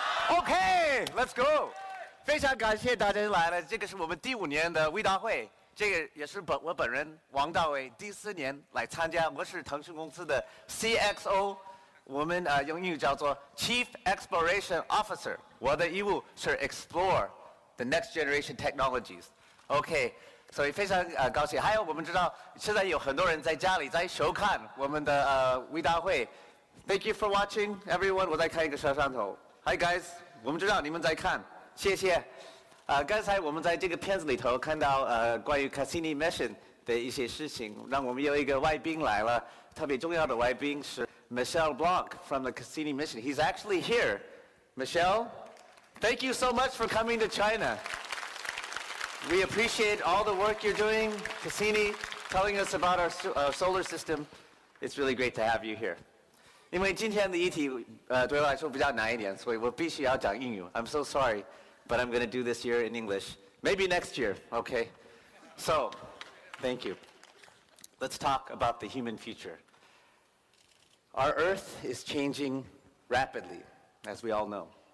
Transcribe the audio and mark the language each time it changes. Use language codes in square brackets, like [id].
[en] OK，Let's go。 [zh] 非常感谢大家来了，这个是我们第5年的微大会，这个也是我本人王大为第4年来参加。我是腾讯公司的 CXO， 我们用英语叫做 [en] Chief Exploration Officer。 [zh] 我的义务是 [en] explore the next generation technologies。 [zh] OK， 所以非常高兴。还有我们知道现在有很多人在家里在收看我们的微大会。 [en] Thank you for watching, everyone。 [zh] 我在看一个摄像头。 [en] Hi guys， [zh] 我们知道你们在看，谢谢。刚才我们在这个片子里头看到关于 Cassini mission 的一些事情，让我们有一个外宾来了，特别重要的外宾是 Michel Blanc [en] from the Cassini mission. He's actually here. Michel, thank you so much for coming to China. We appreciate all the work you're doing, Cassini, telling us about our solar system. It's really great to have you here. [zh] 因为今天的议题对我来说比较难一点，所以我必须要讲英语。 [en] I'm so sorry, but I'm going to do this year in English. Maybe next year, okay? So, thank you. Let's talk about the human future. Our Earth is changing rapidly, as we all know.